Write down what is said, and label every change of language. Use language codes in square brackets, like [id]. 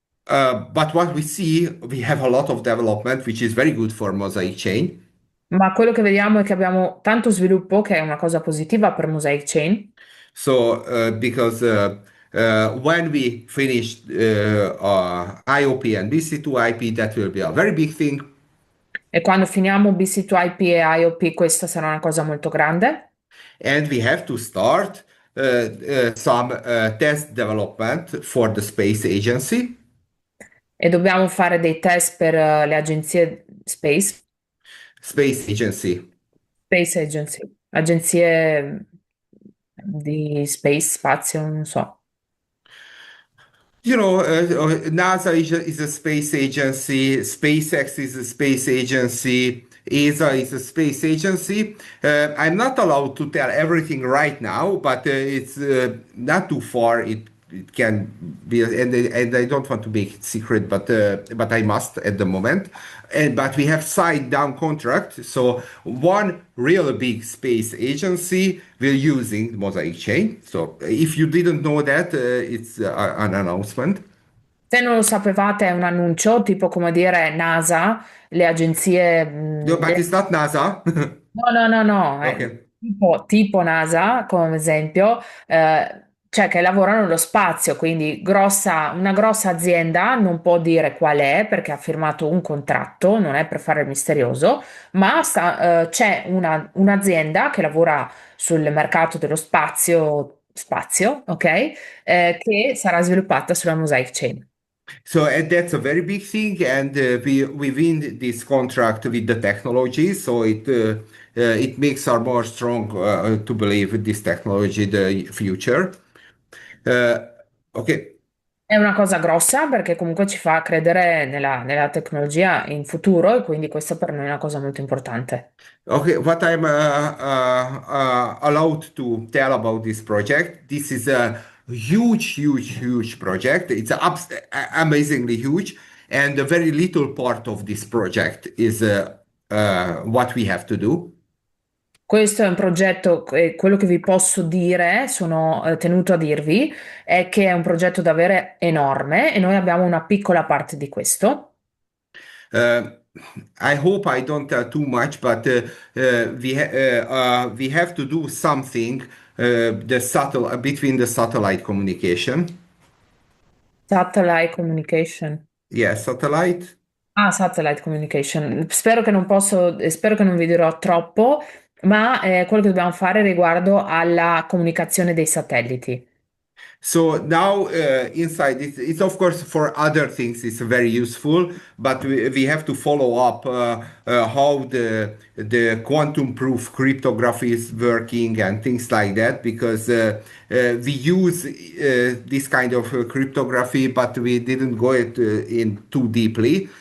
[en] Uh, but what we see, we have a lot of development, which is very good for Mosaic chain. [it] ma quello che vediamo è che abbiamo tanto sviluppo, che è una cosa positiva per Mosaic Chain, [en] So, because when we finish IOP and BC2IP, that will be a very big thing. [it] e quando finiamo BC2IP e IOP questa sarà una cosa molto grande. [en] And we have to start some test development for the space agency. [it] E dobbiamo fare dei test per le agenzie Space, [en] Space agency. [it] Space Agency, agenzie di space, spazio, non so. [en] You know, NASA is a space agency, SpaceX is a space agency, ESA is a space agency. I'm not allowed to tell everything right now, but it's not too far. It can be, and I don't want to make it secret, but I must at the moment. And but we have signed down contract. So one real big space agency will using Mosaic chain. So if you didn't know that, it's an announcement. [it] Se non lo sapevate è un annuncio, tipo come dire NASA, le agenzie, [en] No, but it's not NASA. [it] no, no, no, no, [en] Okay. [it] tipo NASA, come esempio, cioè che lavorano nello spazio, quindi una grossa azienda non può dire qual è perché ha firmato un contratto, non è per fare il misterioso, ma c'è un'azienda che lavora sul mercato dello spazio, ok? Che sarà sviluppata sulla Mosaic Chain. [en] So and that's a very big thing, and we win this contract with the technology. So it makes us more strong to believe this technology the future. Uh, okay. [it] È una cosa grossa perché comunque ci fa credere nella tecnologia in futuro e quindi questa per noi è una cosa molto importante. [en] Okay, what I'm allowed to tell about this project, this is a huge project. It's amazingly huge, and a very little part of this project is what we have to do. [it] Questo è un progetto, e quello che vi posso dire, sono tenuto a dirvi, è che è un progetto davvero enorme e noi abbiamo una piccola parte di questo. [en] Uh, I hope I don't tell too much, but we have to do something the between the satellite communication. Satellite communication. Yes, satellite. Ah, satellite communication. [it] Spero che non vi dirò troppo, ma quello che dobbiamo fare riguardo alla comunicazione dei satelliti. [en] So now inside it's of course for other things it's very useful, but we have to follow up how the quantum proof cryptography is working and things like that because we use this kind of cryptography, but we didn't go in too deeply.